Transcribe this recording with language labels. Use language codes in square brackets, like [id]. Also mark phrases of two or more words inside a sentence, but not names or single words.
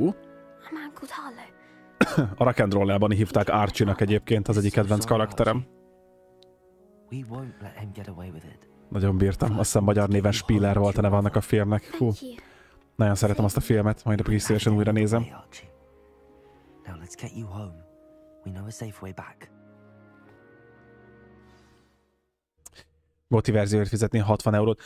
[en] A man called Harlow. [hu] A Rock and Roll-ában hívták Archie-nak egyébként, az egyik kedvenc karakterem. Nagyon bírtam, azt hiszem magyar néven Spiller volt a neve annak a filmnek. Hú, nagyon szeretem azt a filmet, majd napig is szívesen újra nézem. Goti verzióért fizetni 60 eurót.